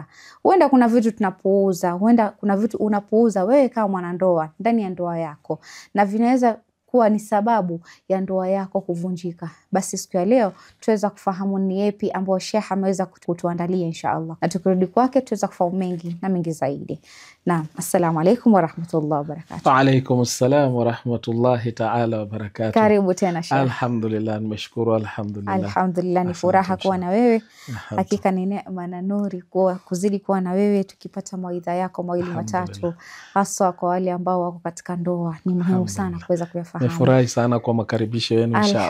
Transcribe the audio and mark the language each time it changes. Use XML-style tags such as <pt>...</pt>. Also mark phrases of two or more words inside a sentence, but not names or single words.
<sw>Huenda kuna vitu tunapuuza, huenda kuna vitu unapuuza wewe kama mwanandoa ndani ya ndoa yako na vinaweza kuwa ni sababu ya ndoa yako kuvunjika. Basi siku ya leo tuweza kufahamu ni yapi ambayo Sheikh ameweza kutuandalia</sw> <ar>إن شاء الله.</ar> <sw>Na tukirudi kwake tuweza kufahamu mengi na mengi zaidi. Naam,</sw> <ar>السلام عليكم ورحمة الله وبركاته. وعليكم السلام ورحمة الله تعالى وبركاته.</ar> <sw>Karibu tena Sheikh. Alhamdulillah, nimeshukuru alhamdulillah. Alhamdulillah, ni furaha kuwa na wewe. Hakika ni neema na nuri kuzidi kuwa na wewe tukipata mawaidha yako mawili matatu, hasa kwa wale ambao wako katika ndoa. Ni muhimu sana kuweza kuyafahamu. Nifurahi sana kwa makaribisho yenu inshallah.</sw>